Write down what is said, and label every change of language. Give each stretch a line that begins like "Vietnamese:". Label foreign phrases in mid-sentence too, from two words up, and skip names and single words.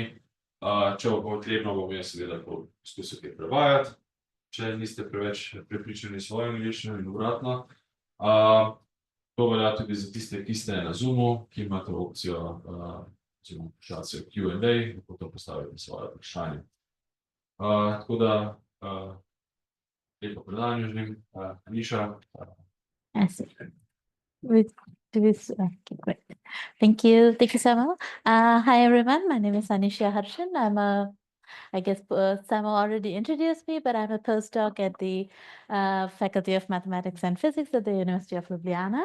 Slovenian: Če bo potrebno, bom jaz seveda poskusil kaj prevajati, če niste preveč prepričani svojo angleščino in obratno. To velja tudi za tiste, ki ste na Zoomu, ki imate opcijo vprašati Q&A, lahko to postavite svoje vprašanje. Tako da lepo predavanje želim. Aniša.
English: Great. Thank you, Samuel. Hi everyone, my name is Anishya Harshan. I guess Samuel already introduced me, but I'm a postdoc at the Faculty of Mathematics and Physics at the University of Ljubljana.